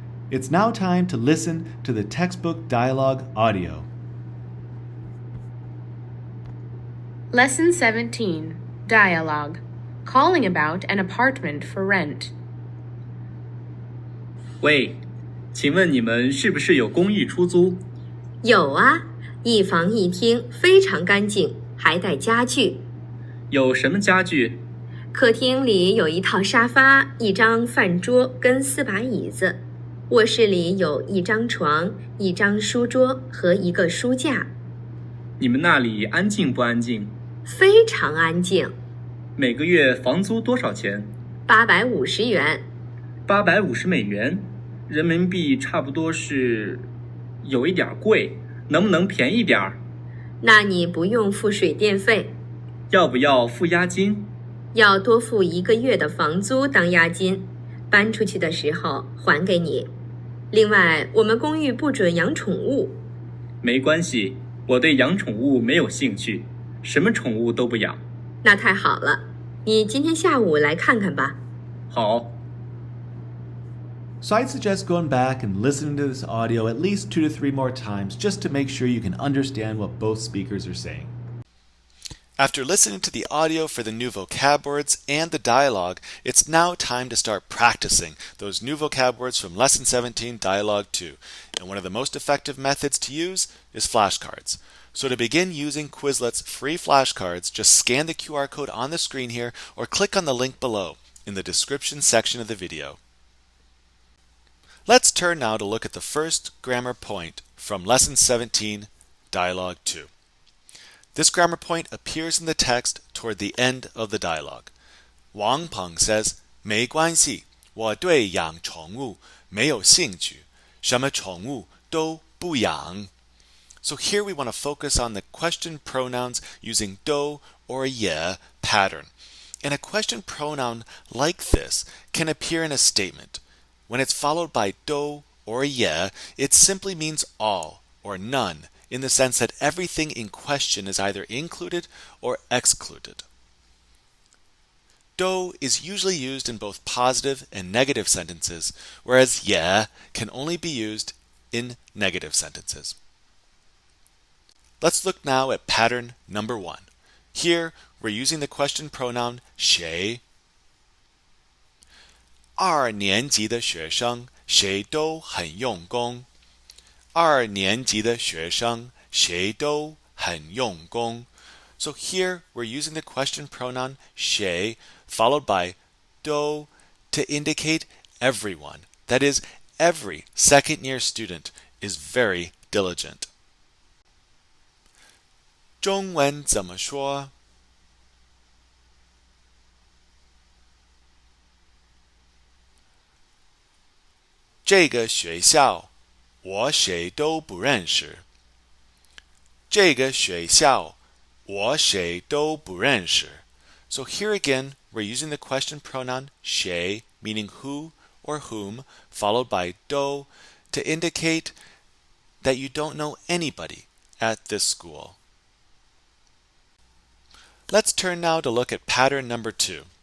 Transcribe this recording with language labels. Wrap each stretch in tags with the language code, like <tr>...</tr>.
<en>It's now time to listen to the textbook dialogue audio. Lesson 17. Dialogue. Calling about an apartment for rent.</en> <zh>喂，请问你们是不是有公寓出租？有啊，一房一厅，非常干净，还带家具。有什么家具？客厅里有一套沙发、一张饭桌跟4把椅子。卧室里有一张床、一张书桌和一个书架。你们那里安静不安静？非常安静。每个月房租多少钱 850元。？850美元，人民币差不多是有一点贵，能不能便宜点儿？那你不用付水电费，要不要付押金？要多付1个月的房租当押金，搬出去的时候还给你。另外，我们公寓不准养宠物。没关系，我对养宠物没有兴趣，什么宠物都不养。那太好了，你今天下午来看看吧。好。</zh> <en>So I'd suggest going back and listening to this audio at least 2 to 3 more times just to make sure you can understand what both speakers are saying. After listening to the audio for the new vocab words and the dialogue, it's now time to start practicing those new vocab words from Lesson 17, Dialogue 2. And one of the most effective methods to use is flashcards. So to begin using Quizlet's free flashcards, just scan the QR code on the screen here or click on the link below in the description section of the video. Let's turn now to look at the first grammar point from Lesson 17, Dialogue 2. This grammar point appears in the text toward the end of the dialogue. Wang Peng says,</en> <zh>没关系，我对养宠物没有兴趣，什么宠物都不养。</zh> <en>So here we want to focus on the question pronouns using do or ye pattern. And a question pronoun like this can appear in a statement. When it's followed by do or ye, it simply means all or none, in the sense that everything in question is either included or excluded. Do is usually used in both positive and negative sentences, whereas ye can only be used in negative sentences. Let's look now at pattern number 1. Here, we're using the question pronoun 谁。</en> <zh>二年级的学生谁都很用功。二年级的学生谁都很用功。</zh> <en>So here, we're using the question pronoun 谁 followed by do to indicate everyone. That is, every second-year student is very diligent.</en> <zh>中文怎么说？这个学校我谁都不认识。这个学校我谁都不认识。</zh> <en>So here again, we're using the question pronoun 谁, meaning who or whom, followed by do to indicate that you don't know anybody at this school. Let's turn now to look at pattern number 2.</en>